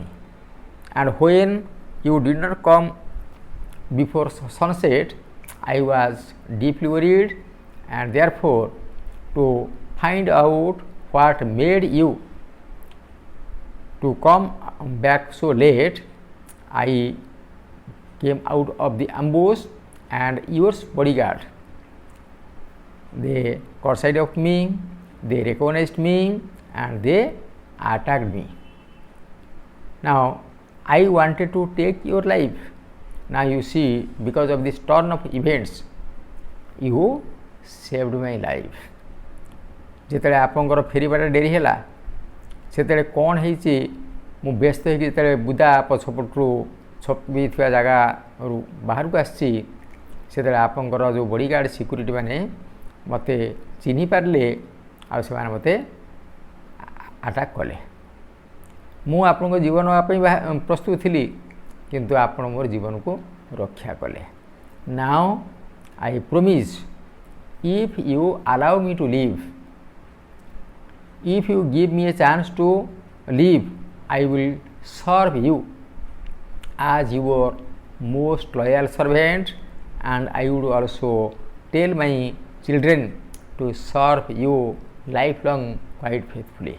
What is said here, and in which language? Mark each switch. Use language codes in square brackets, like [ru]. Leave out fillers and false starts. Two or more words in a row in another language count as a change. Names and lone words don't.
[en] And when you did not come before sunset, I was deeply worried, and therefore to find out what made you to come back so late, I came out of the ambush, and your bodyguard, they caught sight of me, they recognized me, and they attacked me. Now I wanted to take your life. Now you see, because of this turn of events, you saved my life. [or] ଯେତେବେଳେ ଆପଣଙ୍କର ଫେରିବାଟା ଡେରି ହେଲା, ସେତେବେଳେ କ'ଣ ହେଇଛି, ମୁଁ ବ୍ୟସ୍ତ ହେଇକି ଯେତେବେଳେ ବୁଦା ପଛପଟରୁ ଛପିଥିବା ଜାଗାରୁ ବାହାରକୁ ଆସିଛି, ସେତେବେଳେ ଆପଣଙ୍କର ଯେଉଁ [en] bodyguard security [or] ମାନେ ମୋତେ ଚିହ୍ନି ପାରିଲେ, ଆଉ ସେମାନେ ମୋତେ ଆଟାକ୍ କଲେ। ମୁଁ ଆପଣଙ୍କ ଜୀବନ ନେବା ପାଇଁ ପ୍ରସ୍ତୁତ ଥିଲି, କିନ୍ତୁ ଆପଣ ମୋର ଜୀବନକୁ ରକ୍ଷା କଲେ। [en] now I promise, if you allow me to live, if you give me a chance to live, I will serve you as your most loyal servant, and I would also tell my children to serve you lifelong quite faithfully.